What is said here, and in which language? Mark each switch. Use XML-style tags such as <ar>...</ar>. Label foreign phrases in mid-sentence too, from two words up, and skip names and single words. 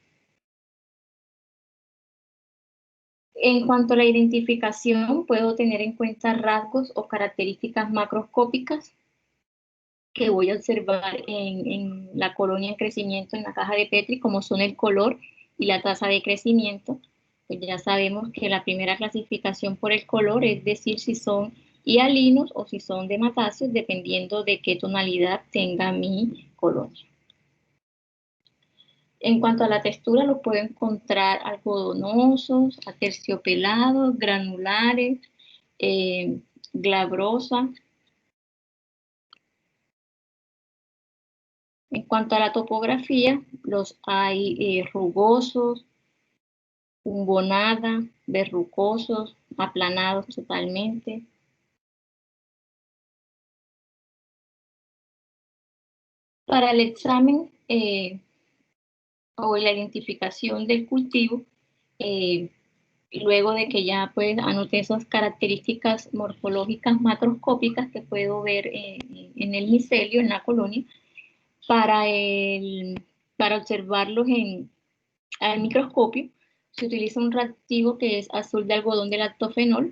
<es>En cuanto a la identificación, puedo tener en cuenta rasgos o características macroscópicas que voy a observar en la colonia en crecimiento en la caja de Petri, como son el color y la tasa de crecimiento. Pues ya sabemos que la primera clasificación por el color, es decir, si son hialinos o si son de matáceos, dependiendo de qué tonalidad tenga mi colonia. En cuanto a la textura, los puedo encontrar algodonosos, aterciopelados, granulares, glabrosa. En cuanto a la topografía, los hay rugosos, umbonada, verrucosos, aplanados totalmente. Para el examen o la identificación del cultivo, luego de que ya pues anoté esas características morfológicas macroscópicas que puedo ver en el micelio, en la colonia, para, para observarlos al microscopio, se utiliza un reactivo que es azul de algodón de lactofenol.</es>